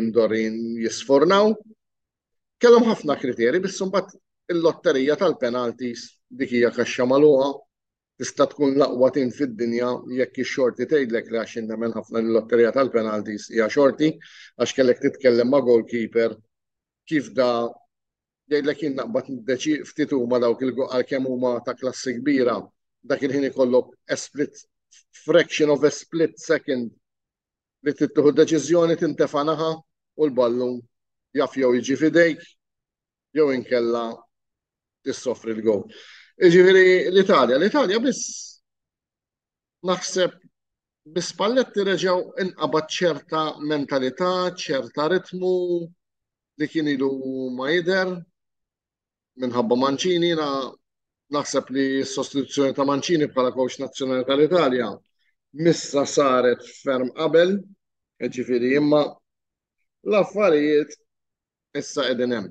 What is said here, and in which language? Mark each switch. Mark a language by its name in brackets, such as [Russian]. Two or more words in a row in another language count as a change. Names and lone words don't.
[Maltese] jimdorin jisfornaw, kellhom ħafna kriterji biss imbagħad il-lotterija tal-penalties dik hija kaxxa magħluqa tista' tkun l-aqwa tim fid-dinja jekk ix-xorti tgħidlek li għax nemmen ħafna l-lotterija tal-penalties hija xorti għax kellek titkellem ma' goalkeeper kif da jgħidlek jien naqbad niddeċi ftit huma dawk għalkemm huma ta' klassi kbira dak il-ħin ikollok [English] a split fraction of a split second [Maltese] li tittieħu deċiżjoni tintefa' naħa u l-ballu jaf jew jiġi fidejk jew inkella tissofri l-gowl. Ġifieri l-Italja biss naħseb biss Spalletti reġgħu inqabad ċerta mentalità, ċerta ritmu li kien ilu ma jidher minħabba Mancini naħseb li s-sostituzzjoni ta' Mancini bħala coach nazzjonali tal-Italja missa saret ferm qabel, ġifieri imma l-affarijiet issa qegħdin hemm.